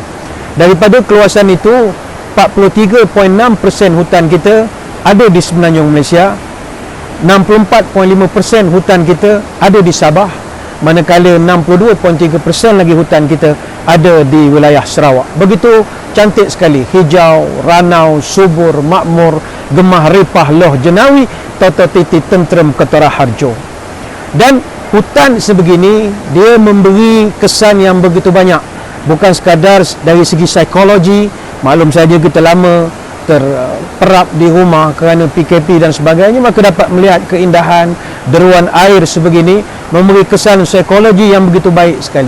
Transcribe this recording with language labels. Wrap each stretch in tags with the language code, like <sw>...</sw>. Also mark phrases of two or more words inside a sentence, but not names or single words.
<ms>Daripada keluasan itu, 43.6% hutan kita ada di semenanjung Malaysia, 64.5% hutan kita ada di Sabah, manakala 62.3% lagi hutan kita ada di wilayah Sarawak. Begitu cantik sekali, hijau, ranau, subur, makmur,</ms> <jv>gemah ripah loh jenawi, toto titi tentrem ketara harjo.</jv> <ms>Dan hutan sebegini dia memberi kesan yang begitu banyak, bukan sekadar dari segi psikologi. Maklum saja kita lama terperap di rumah kerana PKP dan sebagainya, maka dapat melihat keindahan deruan air sebegini, memberi kesan psikologi yang begitu baik sekali.</ms>